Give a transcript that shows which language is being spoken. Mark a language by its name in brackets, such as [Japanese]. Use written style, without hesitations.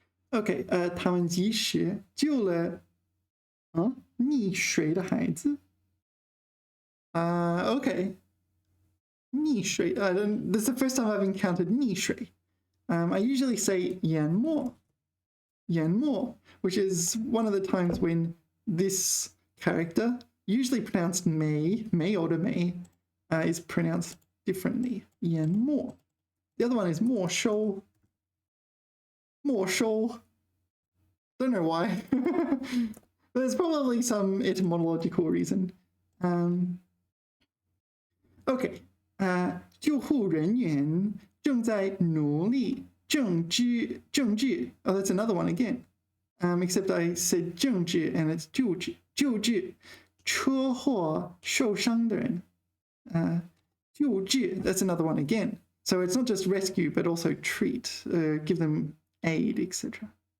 [Chinese] Okay, 他们及时救了溺水的孩子。 Okay. 溺水. [English] This is the first time I've encountered 溺水. I usually say 淹没, which is one of the times when this character, usually pronounced may or may, is pronounced differently. [Chinese] 淹没. [English] The other one is 没收. Don't know why. There's probably some etymological reason. Okay. [Chinese] 救护人员正在努力政治. [English] Oh, that's another one again. Except I said 政治 and it's 救治. [Chinese] 车祸受伤的人. [English] 救治, that's another one again. So it's not just rescue, but also treat, give them aid, etc.